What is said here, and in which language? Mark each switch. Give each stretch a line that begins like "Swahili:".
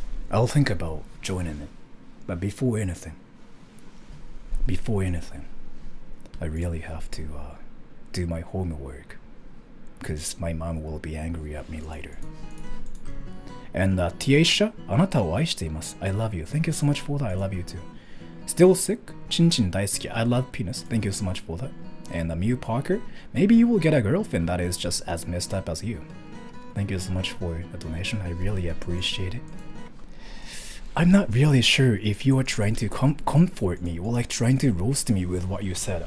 English: I'll think about joining it. But before anything, I really have to do my homework. Because my mom will be angry at me later.
Japanese: And Tiesha, あなたを愛しています.
English: I love you. Thank you so much for that. I love you too. Still sick?
Japanese: チンチン大好き.
English: I love penis. Thank you so much for that. And Mew Parker, maybe you will get a girlfriend that is just as messed up as you. Thank you so much for the donation. I really appreciate it. I'm not really sure if you are trying to comfort me or like trying to roast me with what you said.